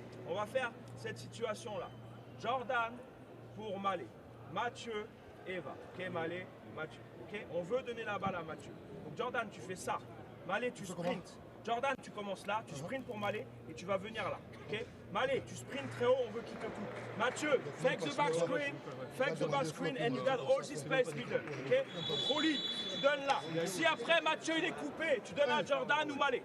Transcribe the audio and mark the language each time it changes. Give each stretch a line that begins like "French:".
French: On va faire cette situation là. Jordan pour Malé. Mathieu, Eva. Ok, Malé, Mathieu. Ok? On veut donner la balle à Mathieu. Donc Jordan, tu fais ça. Malé, tu sprints. Jordan, tu commences là, tu sprints pour Malé et tu vas venir là. Ok? Malé, tu sprints très haut, on veut qu'il te coupe.
English: Mathieu, fake the back screen, and you got all this space middle.
French: Ok? Rolly, tu donnes là. Si après Mathieu il est coupé, tu donnes à Jordan ou Malé.